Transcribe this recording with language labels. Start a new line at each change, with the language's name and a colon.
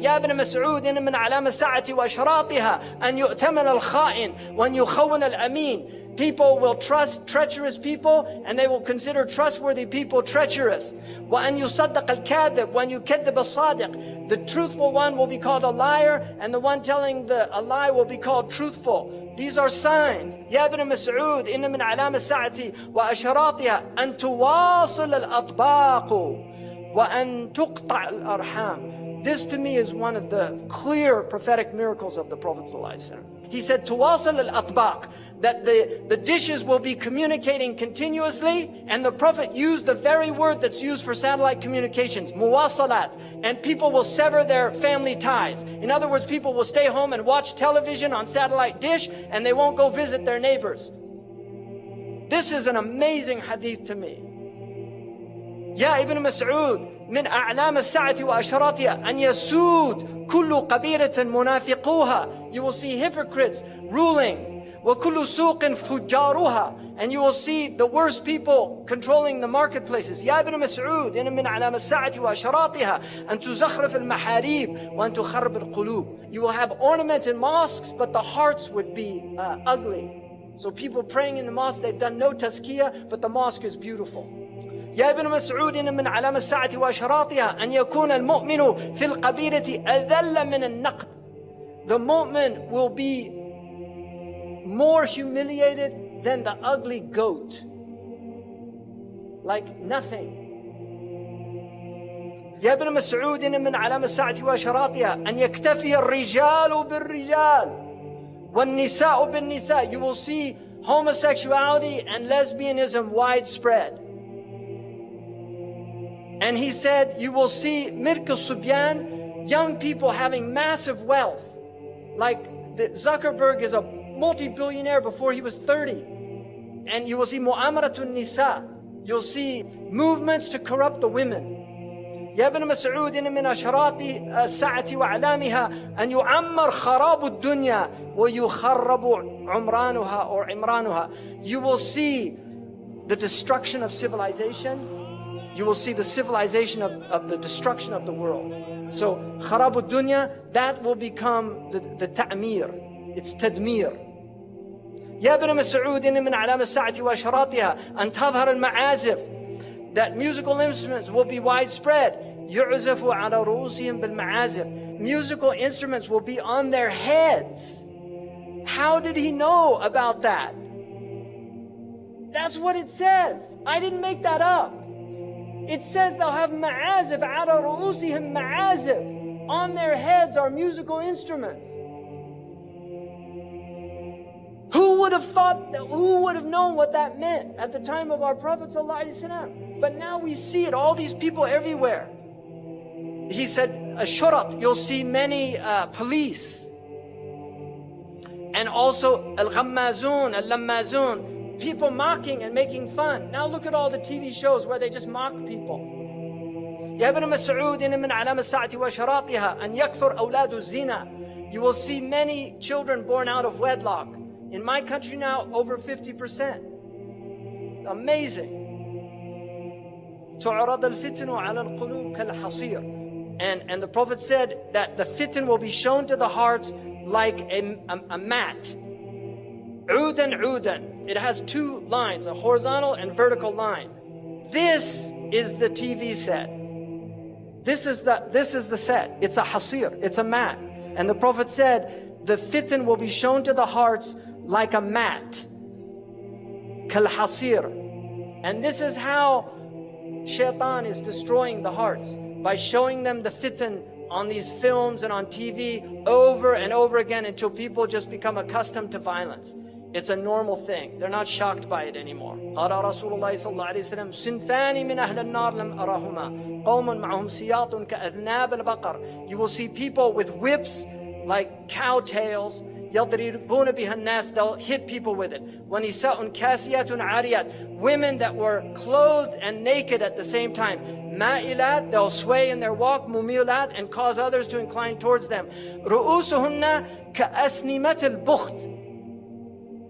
Arabic: يَا ابْنَ مَسْعُودٍ مِنْ عَلَامَ السَّاعَةِ وَأَشْرَاطِهَا أَنْ يُؤْتَمَنَ الْخَائِنِ وَأَنْ يُخَوَّنَ الْأَمِينَ.
English: People will trust treacherous people, and they will consider trustworthy people treacherous.
Arabic: وَأَنْ يُصَدَّقَ الْكَاذِبُ وَأَنْ يُكَذِّبَ الصَّادِقُ.
English: The truthful one will be called a liar, and the one telling a lie will be called truthful. These are signs.
Arabic: يا ابن مسعود إن من علام الساعة وأشراطها أن تواصل الأطباق وأن تقطع الأرحام.
English: This to me is one of the clear prophetic miracles of the Prophet ﷺ. He said,
Arabic: تواصل الأطباق,
English: that the dishes will be communicating continuously, and the Prophet used the very word that's used for satellite communications, muwasalat, and people will sever their family ties. In other words, people will stay home and watch television on satellite dish, and they won't go visit their neighbors. This is an amazing hadith to me.
Arabic: يا ابن مسعود من أعلام الساعة وأشراطها أن يسود كل قبيلة منافقوها.
English: You will see hypocrites ruling.
Arabic: وكل سوق فجارها.
English: And you will see the worst people controlling the marketplaces.
Arabic: يا ابن مسعود إن من أعلام الساعة وأشراطها أن تزخرف المحاريب وأن تخرب القلوب.
English: You will have ornamented mosques, but the hearts would be ugly. So people praying in the mosque, they've done no tazkiyah, but the mosque is beautiful.
Arabic: يا ابن مسعود إن من علام الساعة وأشراطها أن يكون المؤمن في القبيلة أذل من النقب.
English: The mu'min will be more humiliated than the ugly goat. Like nothing.
Arabic: يا ابن مسعود إن من علام الساعة وأشراطها أن يكتفي الرجال بالرجال والنساء بالنساء.
English: You will see homosexuality and lesbianism widespread. And he said, you will see Mirk al-Subyan, young people having massive wealth. Like Zuckerberg is a multi-billionaire before he was 30. And you will see Mu'amaratun Nisa. You'll see movements to corrupt the women.
Arabic: يا ابن مسعود إن من أشراط الساعة وأعلامها أن يعمر خراب الدنيا ويخرب عمرانها
English: or
Arabic: عمرانها.
English: You will see the destruction of civilization. You will see the civilization of the destruction of the world. So,
Arabic: خراب الدنيا,
English: that will become the ta'mir. It's tadmir.
Arabic: يا ابن مسعود إن من علام الساعة وأشراطها أن تظهر المعازف.
English: That musical instruments will be widespread.
Arabic: يعزف على رؤوسهم بالمعازف.
English: Musical instruments will be on their heads. How did he know about that? That's what it says. I didn't make that up. It says they'll have ma'azif, ala ru'usihim ma'azif. On their heads are musical instruments. Who would have thought, who would have known what that meant at the time of our Prophet ﷺ? But now we see it, all these people everywhere. He said, ashurat, you'll see many police. And also al-ghammazun, al-lammazun, people mocking and making fun. Now look at all the TV shows where they just mock people.
Arabic: يا ابن مسعود إن من علام الساعة وأشراطها أن يكثر أولاد الزنا.
English: You will see many children born out of wedlock. In my country now, over 50%. Amazing.
Arabic: تعرض الفتن على القلوب كالحصير.
English: And the Prophet said that the fitan will be shown to the hearts like a mat.
Arabic: عودا عودا.
English: It has two lines, a horizontal and vertical line. This is the TV set. This is the set. It's a hasir. It's a mat. And the Prophet said, the fitan will be shown to the hearts like a mat. Kal hasir. And this is how shaitan is destroying the hearts, by showing them the fitan on these films and on TV over and over again until people just become accustomed to violence. It's a normal thing. They're not shocked by it anymore.
Arabic: قال رسول الله صلى الله عليه وسلم صنفان من أهل النار لم أرهما قوم معهم سياط كأذناب البقر.
English: You will see people with whips like cow tails.
Arabic: يَضْرِبُونَ بِهَا النَّاسِ,
English: they'll hit people with it.
Arabic: وَنِسَاءٌ كَاسِيَاتٌ عَارِيَاتٌ,
English: women that were clothed and naked at the same time.
Arabic: مَائِلَات,
English: they'll sway in their walk.
Arabic: مُمِيلَات,
English: and cause others to incline towards them.
Arabic: رُؤُوسُهُنَّ كَأَسْنِمَةِ الْبُخْتِ.